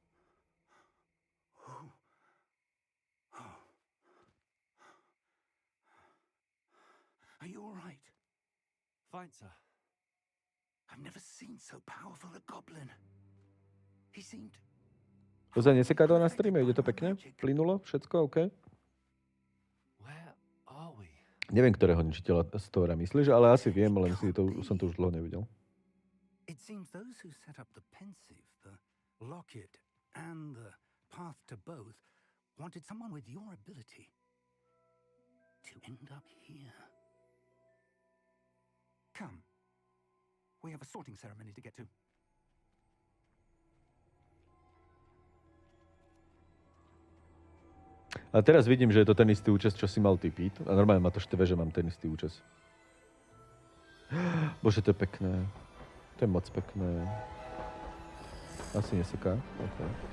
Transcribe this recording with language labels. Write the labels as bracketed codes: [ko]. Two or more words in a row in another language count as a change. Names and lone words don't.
[en] Are you all right? Fine, sir. I've never seen so powerful a goblin. He seemed... [sk] Ozaj neseká to na streame? Ide to pekne? Plynulo? Všetko OK? [en] Where are we? [sk] Neviem, ktorého ničiteľa z Tóra myslíš, ale asi viem, len som to už dlho nevidel. [en] It seems those who set up the pensive, the locket, and the path to both wanted someone with your ability to end up here. Come. We have a sorting ceremony to get to. [sk] A teraz vidím, že je to ten istý účes, čo si mal ty, Pete. A normálne ma to štve, že mám ten istý účes. Bože, to je pekné. To je moc pekné. Asi neseká. Okay.